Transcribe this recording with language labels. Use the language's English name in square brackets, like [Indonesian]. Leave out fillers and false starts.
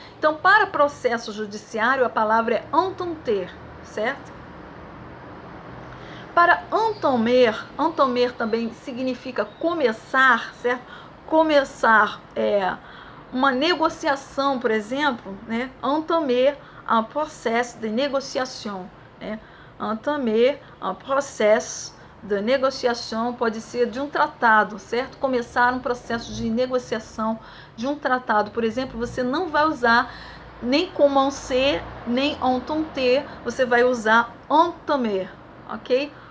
[Portuguese] Então, para processo judiciário, a palavra é entendre, certo? Para entamer também significa começar, certo? Começar uma negociação, por exemplo, né? [French] Entamer un procès de négociation, né? Entamer un procès de [Portuguese] negociação pode ser de um tratado, certo? Começar um processo de negociação de um tratado. Por exemplo, você não vai usar nem commencer, nem entendre, você vai usar entamer, ok?